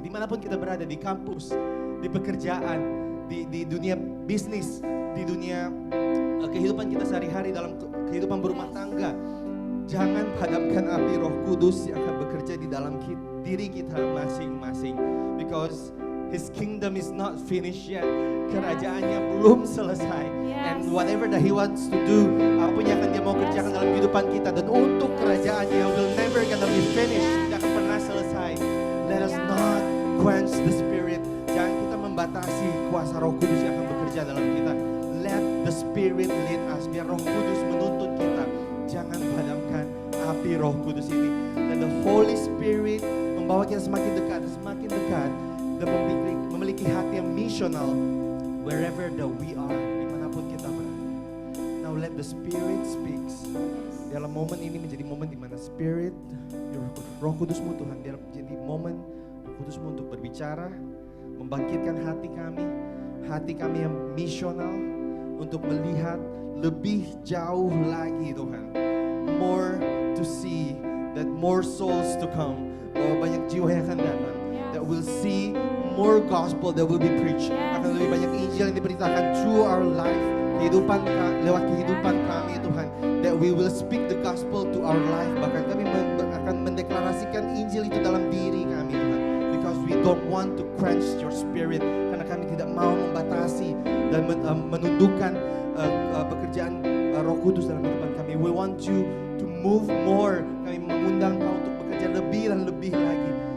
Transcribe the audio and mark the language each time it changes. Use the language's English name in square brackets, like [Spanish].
[Indonesian] Dimanapun kita berada, di kampus, di pekerjaan, di dunia bisnis, di dunia kehidupan kita sehari-hari, dalam kehidupan berumah tangga, jangan padamkan api Roh Kudus yang akan bekerja di dalam diri kita masing-masing. [English] Because His kingdom is not finished yet. [Indonesian] Kerajaannya belum selesai. [English] And whatever that He wants to do, [Indonesian] apapun yang akan Dia mau kerjakan dalam kehidupan kita, dan untuk kerajaannya [English] will never gonna be finished, [Indonesian] tidak akan pernah selesai. [English] Let us not quench the Spirit. [Indonesian] Jangan kita membatasi kuasa Roh Kudus yang akan bekerja dalam kita. [English] Let the Spirit lead us. [Indonesian] Biar Roh Kudus menuntun kita. Jangan padamkan api Roh Kudus ini. Dan the Holy Spirit membawa kita semakin dekat dan memiliki hati yang missional [English] wherever that we are, [Indonesian] dimanapun kita berada. [English] Now let the Spirit speaks. [Indonesian] Dalam momen ini menjadi momen di mana Spirit, Roh Kudusmu Tuhan, dia menjadi momen Roh Kudusmu untuk berbicara, membangkitkan hati kami yang missional untuk melihat lebih jauh lagi Tuhan. [English] More to see, that more souls to come. [Indonesian] Bahwa banyak jiwa yang akan datang. [English] That will see more gospel that will be preached. [Indonesian] Akan lebih banyak Injil yang diberitakan [English] through our life. [Indonesian] Lewat kehidupan kami Tuhan. [English] That we will speak the gospel to our life. [Indonesian] Bahkan kami akan mendeklarasikan Injil itu dalam diri kami Tuhan. [English] Because we don't want to quench your Spirit. [Indonesian] Karena kami tidak mau membatasi dan menundukkan pekerjaan Roh Kudus dalam kehidupan kami. [English] We want you to move more. [Indonesian] Kami mengundang Kau untuk bekerja lebih dan lebih lagi.